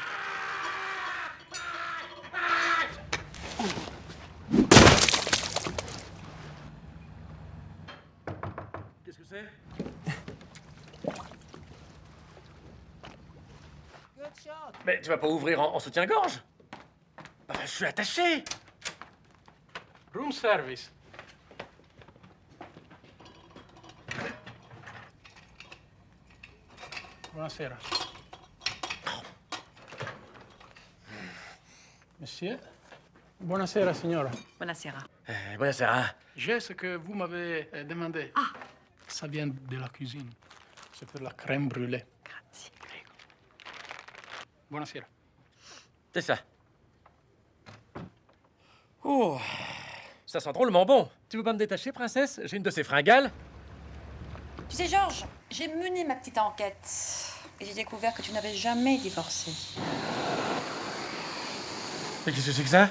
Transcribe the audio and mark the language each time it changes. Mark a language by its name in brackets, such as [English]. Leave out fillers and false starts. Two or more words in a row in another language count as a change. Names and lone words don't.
[French] Qu'est-ce que c'est? Mais tu vas pas ouvrir en soutien-gorge? Je suis attaché. [English] Room service. [Italian] Buonasera. [French] Monsieur. [Italian] Buonasera, signora. Buonasera. Buonasera. [French] J'ai ce que vous m'avez demandé. Ah. Ça vient de la cuisine. C'est pour la crème brûlée. [Italian] Grazie. Buonasera. [French] C'est ça. Oh, ça sent drôlement bon. Tu veux pas me détacher, princesse? J'ai une de ces fringales. Tu sais, Georges, j'ai mené ma petite enquête. Et j'ai découvert que tu n'avais jamais divorcé. Mais qu'est-ce que c'est que ça?